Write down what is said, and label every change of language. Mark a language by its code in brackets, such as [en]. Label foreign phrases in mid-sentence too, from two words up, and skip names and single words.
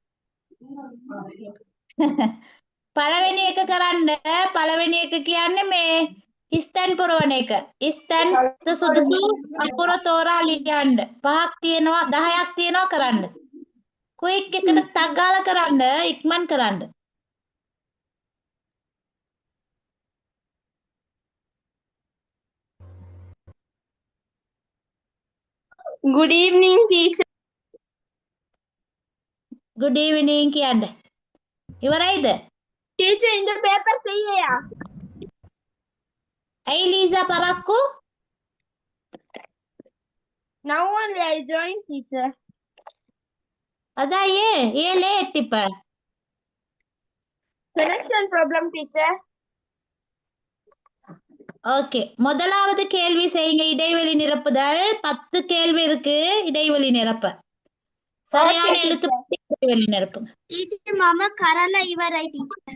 [si] පළවෙනි එක කරන්න. පළවෙනි එක කියන්නේ මේ හිස්තැන් පුරවන එක. හිස්තැන් සුදුසු අකුර තෝරා ලියන්න. 5ක් තියෙනවා 10ක් තියෙනවා කරන්න. ක්වික් එකට ටක් ගාලා කරන්න ඉක්මන් කරන්න. [en] good evening teacher. good evening [si] කියන්න. ඉවරයිද? [en] teacher in the paper sayya. [si] ඇයි ලීසා පරක්කු? [en] now only I joined teacher. [ta] அதா ஏன் லேட் இப்ப? [en] connection problem teacher. [ta] ஓகே முதலாவது கேள்வி செய்யுங்க. இடைவெளி நிரப்புதல் 10 கேள்வி இருக்கு. இடைவெளி நிரப்ப சரியான எழுத்து இடைவெளி நிரப்புங்க. [si] teacher mama කරලා ඉවරයි teacher.